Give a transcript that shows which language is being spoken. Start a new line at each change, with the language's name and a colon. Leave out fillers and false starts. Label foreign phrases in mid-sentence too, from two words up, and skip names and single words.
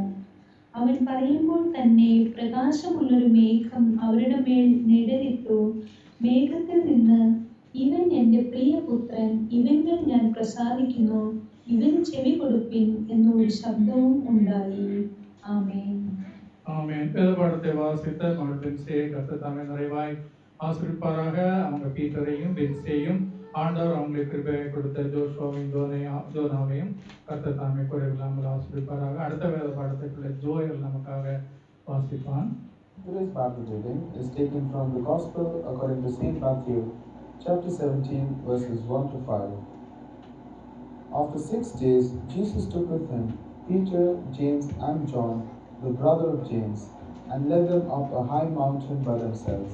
Malayalam: അവൻ പറയുമ്പോൾ തന്നെ പ്രകാശമുള്ളൊരു മേഘം അവരുടെ മേൽ നിഴലിട്ടു. മേഘത്തിൽ നിന്ന്, ഇവൻ എൻ്റെ പ്രിയപുത്രൻ, ഇവങ്കിൽ ഞാൻ പ്രസാദിക്കുന്നു, ഇവന് ചെവി കൊടുപ്പിൻ എന്നൊരു ശബ്ദവും ഉണ്ടായി. ആമേൻ.
Tamil: ஆமீன். வேத பாடத்தை வாசித்த மகள் பின்ஸ்டியை கர்த்தர் தாமே நிறைவாய் ஆசீர்வதிப்பாராக. அவங்க பீட்டரையும் பின்ஸ்டியையும் ஆண்டவர் அவங்களுக்கு கிருபையை கொடுத்த ஜோஷுவாவையும் ஜோனாவையும் கர்த்தர் தாமே குறைவில்லாமல் ஆசீர்வதிப்பாராக. அடுத்த வேத பாடத்தை பிள்ளை ஜோயல் நமக்காக வாசிப்பான்.
English: Today's Bible reading is taken from the Gospel according to St. Matthew, chapter 17, verses 1 to 5. After 6 days, Jesus took with him Peter, James, and John, the brother of James, and led them up a high mountain by themselves.